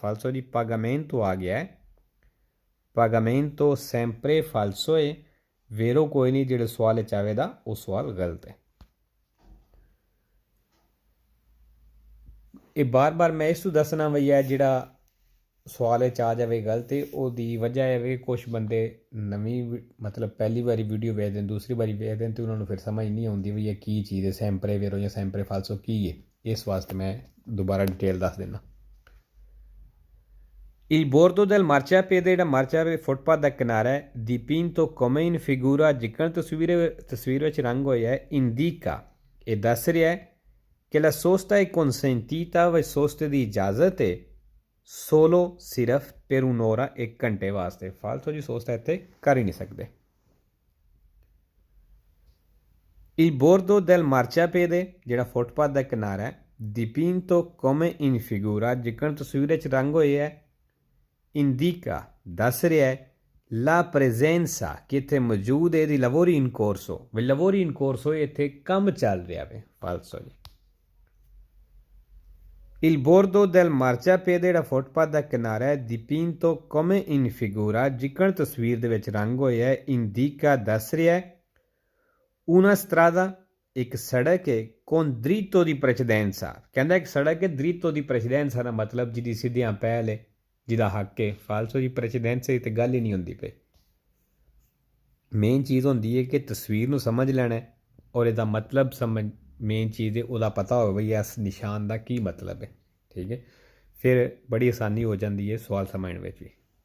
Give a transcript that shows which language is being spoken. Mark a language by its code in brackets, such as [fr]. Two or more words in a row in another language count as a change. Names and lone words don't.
[pa] ਫਾਲਸੋ ਜੀ, pagamento ਆ ਗਿਆ ਹੈ, [it] pagamento sempre ਫਾਲਸੋ ਹੈ। [pa] ਵੇਰੋ ਕੋਈ ਨਹੀਂ, ਜਿਹੜੇ ਸਵਾਲ 'ਚ ਆਵੇਗਾ ਉਹ ਸਵਾਲ ਗਲਤ ਹੈ। ਇਹ ਬਾਰ-ਬਾਰ ਮੈਂ ਇਸ ਤੋਂ ਦੱਸਣਾ ਵੀ ਹੈ, ਜਿਹੜਾ ਸਵਾਲ 'ਚ ਆ ਜਾਵੇ ਗਲਤ, ਉਹਦੀ ਵਜ੍ਹਾ ਇਹ ਵੇ ਕੁਛ ਬੰਦੇ ਨਵੀਂ ਮਤਲਬ ਪਹਿਲੀ ਵਾਰੀ ਵੀਡੀਓ ਵੇਖਦੇ ਨੇ, ਦੂਸਰੀ ਵਾਰੀ ਵੇਖਦੇ ਨੇ, ਅਤੇ ਉਹਨਾਂ ਨੂੰ ਫਿਰ ਸਮਝ ਨਹੀਂ ਆਉਂਦੀ ਵੀ ਇਹ ਕੀ ਚੀਜ਼ ਹੈ, [it] sempre vero [pa] ਜਾਂ [it] sempre falso [pa] ਕੀ ਹੈ। ਇਸ ਵਾਸਤੇ ਮੈਂ ਦੁਬਾਰਾ ਡਿਟੇਲ ਦੱਸ ਦਿੰਦਾ। [it] il bordo del marciapiede, [pa] ਜਿਹੜਾ ਮਾਰਚਾਪੇ ਫੁੱਟਪਾਥ ਦਾ ਕਿਨਾਰਾ ਹੈ, [it] dipinto come in figura [pa] ਜਿਕਣ ਤਸਵੀਰ ਵਿੱਚ ਰੰਗ ਹੋਇਆ ਹੈ, indica ਇਹ ਦੱਸ ਰਿਹਾ ਹੈ ਕਿ [it] la sosta è consentita, [pa] ਵੇ ਸੋਸਤੇ ਦੀ ਇਜਾਜ਼ਤ ਹੈ, [it] solo ਸਿਰਫ per un'ora, 1 [pa] ਘੰਟੇ ਵਾਸਤੇ। ਫਾਲਤੂ ਜੀ ਸੋਸਤਾ ਇੱਥੇ ਕਰ ਹੀ ਨਹੀਂ ਸਕਦੇ। [it] il bordo del marciapiede, [pa] ਜਿਹੜਾ ਫੁੱਟਪਾਥ ਦਾ ਕਿਨਾਰਾ ਹੈ, [it] dipinto come in figura [pa] ਜਿਕਣ ਤਸਵੀਰ ਵਿੱਚ ਰੰਗ ਹੋਏ ਹੈ, indica ਦੱਸ ਰਿਹਾ ਹੈ [it] la presenza [pa] ਕਿ ਇੱਥੇ ਮੌਜੂਦ ਹੈ, ਇਹਦੀ [it] lavori in corso, [pa] ਵੇ [it] lavori in corso [pa] ਇੱਥੇ ਕੰਮ ਚੱਲ ਰਿਹਾ ਵੇ। ਫਾਲਤੂ ਜੀ [it] Il bordo del marciapiede [pa] ਜਿਹੜਾ ਫੁੱਟਪਾਥ ਦਾ ਕਿਨਾਰਾ ਹੈ [it] dipinto come in figura [pa] ਜਿਕਣ ਤਸਵੀਰ ਦੇ ਵਿੱਚ ਰੰਗ ਹੋਇਆ ਹੈ indica ਦੱਸ ਰਿਹਾ ਹੈ [it] una strada [pa] ਇੱਕ ਸੜਕ ਹੈ [it] con dritto di precedenza [pa] ਕਹਿੰਦਾ ਇੱਕ ਸੜਕ ਹੈ [it] dritto di precedenza [pa] ਦਾ ਮਤਲਬ ਜਿਹਦੀ ਸਿੱਧੀਆਂ ਪਹਿਲ ਹੈ ਜਿਹਦਾ ਹੱਕ ਹੈ ਫਾਲਸੋ ਦੀ precedenza ਦੀ ਤੇ ਗੱਲ ਹੀ ਨਹੀਂ ਹੁੰਦੀ ਪਈ ਮੇਨ ਚੀਜ਼ ਹੁੰਦੀ ਹੈ ਕਿ ਤਸਵੀਰ ਨੂੰ ਸਮਝ ਲੈਣਾ ਔਰ ਇਹਦਾ ਮਤਲਬ ਸਮਝ ਮੇਨ ਚੀਜ਼ ਹੈ ਉਹਦਾ ਪਤਾ ਹੋਵੇ ਬਈ ਇਸ ਨਿਸ਼ਾਨ ਦਾ ਕੀ ਮਤਲਬ ਹੈ ਠੀਕ ਹੈ ਫਿਰ ਬੜੀ ਆਸਾਨੀ ਹੋ ਜਾਂਦੀ ਹੈ ਸਵਾਲ ਸਮਝਣ ਵਿੱਚ ਵੀ